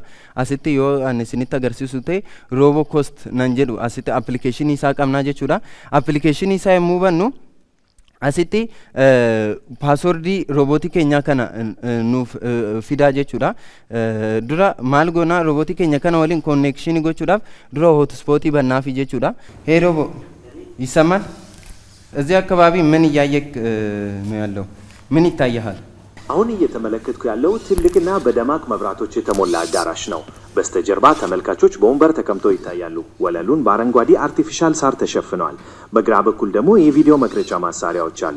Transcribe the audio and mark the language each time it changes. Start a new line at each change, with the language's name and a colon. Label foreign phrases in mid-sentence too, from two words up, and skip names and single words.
Oromo: Asitti yoo ani isinitti agarsiisu ta'e Robo Cost nan jedhu asitti appilikeeshinii isaa qabna jechuudha. Appilikeeshinii isaa yommuu bannu asitti paaswordii roobootii keenyaa kana nuuf fidaa jechuudha. Dura maal goona roobootii keenya kana waliin konnekshinii gochuudhaaf dura hotspotii bannaafi jechuudha.
Amharic: Hey robo ይሰማል? እዚህ አካባቢ ምን እያየክ ነው ያለው? ምን ይታያል? አሁን እየተመለከትኩ ያለው ትልቅና በደማቅ መብራቶች የተሞላ አዳራሽ ነው። በስተጀርባ ተመልካቾች በወንበር ተቀምጠው ይታያሉ። ወለሉን በአረንጓዴ አርቲፊሻል ሳር ተሸፍኗል። በግራ በኩል ደግሞ የቪዲዮ መቅረጫ ማሳሪያዎች አሉ።